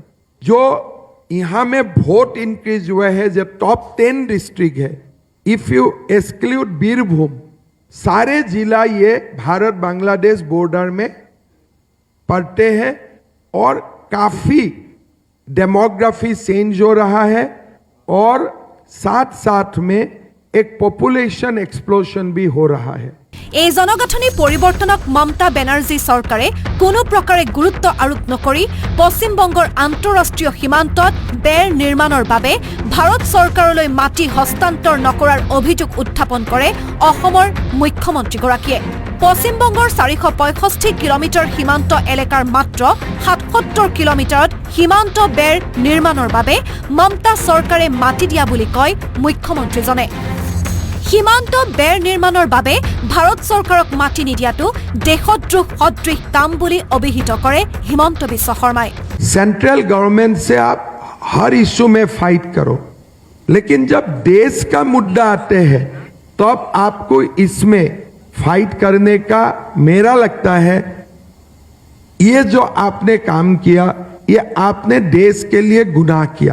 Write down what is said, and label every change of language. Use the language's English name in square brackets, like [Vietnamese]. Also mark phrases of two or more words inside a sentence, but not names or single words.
[Hindi] जो यहाँ में वोट इंक्रीज हुआ है, जो [English] top 10 district [Hindi] है, [English] if you exclude [Hindi] बीरभूम, सारे जिला ये भारत बांग्लादेश बॉर्डर में पड़ते हैं, और काफ़ी [English] demography change [Hindi] हो रहा है, और साथ साथ में एक [English] population explosion [Hindi] भी हो रहा है। [Assamese] এই জনগাঁথনি পৰিৱৰ্তনক মমতা বেনাৰ্জী চৰকাৰে কোনো প্ৰকাৰে গুৰুত্ব আৰোপ নকৰি পশ্চিম বংগৰ আন্তঃৰাষ্ট্ৰীয় সীমান্তত বেৰ নিৰ্মাণৰ বাবে ভাৰত চৰকাৰলৈ মাটি হস্তান্তৰ নকৰাৰ অভিযোগ উত্থাপন কৰে অসমৰ মুখ্যমন্ত্ৰীগৰাকীয়ে। পশ্চিম বংগৰ 465 কিলোমিটাৰ সীমান্ত এলেকাৰ মাত্ৰ 77 কিলোমিটাৰত সীমান্ত বেৰ নিৰ্মাণৰ বাবে মমতা চৰকাৰে মাটি দিয়া বুলি কয় মুখ্যমন্ত্ৰীজনে। সীমান্ত বেৰ নিৰ্মাণৰ বাবে ভাৰত চৰকাৰক মাটি নিদিয়াটো দেশদ্ৰোহ সদৃশ কাম বুলি অভিহিত কৰে হিমন্ত বিশ্ব শৰ্মাই। [English] central government [Hindi] से आप हर इश्यू में फाइट करो, लेकिन जब देश का मुद्दा आते हैं तब आपको इसमें फाइट करने का मेरा लगता है ये जो आपने काम किया, ये आपने देश के लिए गुनाह किया।